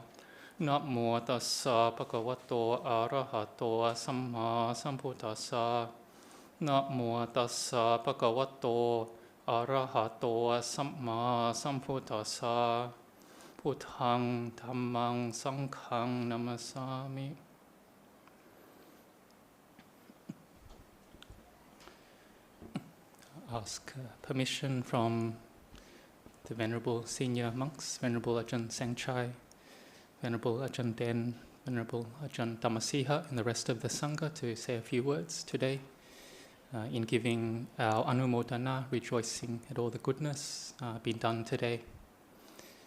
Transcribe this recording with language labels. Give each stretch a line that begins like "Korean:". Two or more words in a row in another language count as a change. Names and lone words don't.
Pali: Namo tassa bhagavato arahato samma sambuddhassa. Namo tassa bhagavato arahato samma sambuddhassa. Buddhaṃ Dhammaṃ Sanghang namasami.
English: Ask permission from the Venerable Senior Monks, Venerable Ajahn Saengchai, Venerable Ajahn Den, Venerable Ajahn Dhammasīha, and the rest of the Sangha to say a few words today in giving our Anumodanā, rejoicing at all the goodness being done today.